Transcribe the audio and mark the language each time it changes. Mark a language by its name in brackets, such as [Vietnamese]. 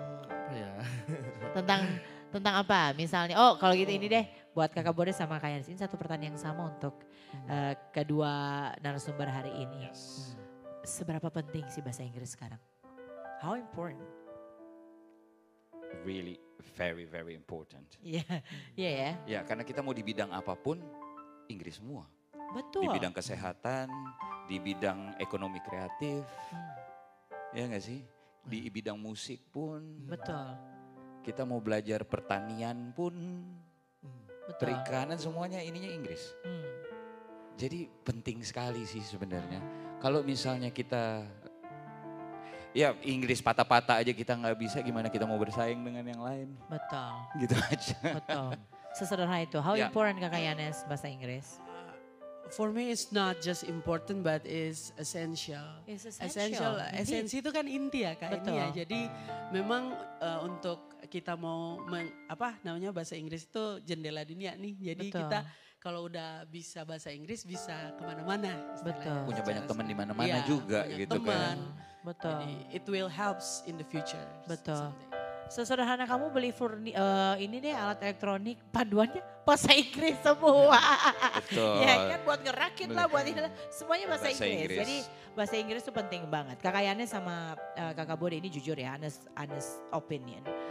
[Indonesian] Apa ya? Tentang apa? Misalnya, kalau gitu ini deh buat Kakak Bode sama Kak Yanes. Ini satu pertanyaan yang sama untuk kedua narasumber hari ini. Seberapa penting sih bahasa Inggris sekarang? [English] How important? Really very very important. [Indonesian] Iya ya. Ya karena kita mau di bidang apapun Inggris semua. Betul. Di bidang kesehatan, di bidang ekonomi kreatif, ya nggak sih? Di bidang musik pun. Betul. Kita mau belajar pertanian pun, perikanan semuanya ininya Inggris. Jadi penting sekali sih sebenarnya. Kalau misalnya kita, ya Inggris patah-patah aja kita nggak bisa, gimana kita mau bersaing dengan yang lain? Betul. Gitu aja. Betul. Sesederhana itu. [English] How important [Indonesian] Kakak Yanes bahasa Inggris? [English] For me it's not just important but it's essential. It's essential. [Indonesian] Esensi itu kan inti ya Kak ini ya. Jadi memang untuk kita mau bahasa Inggris itu jendela dunia nih. Jadi kita kalau udah bisa bahasa Inggris bisa kemana-mana. Betul. Punya banyak teman di mana-mana juga gitu teman. kan. Betul. [English] Jadi it will helps in the future. [Indonesian] Betul. Sesederhana kamu beli ini deh alat elektronik, panduannya bahasa Inggris semua. Betul. Ya kan buat ngerakit lah, buat ini semuanya bahasa Inggris. Jadi bahasa Inggris itu penting banget. Kakak Yanes sama Kakak Bode ini jujur ya, [English] honest opinion.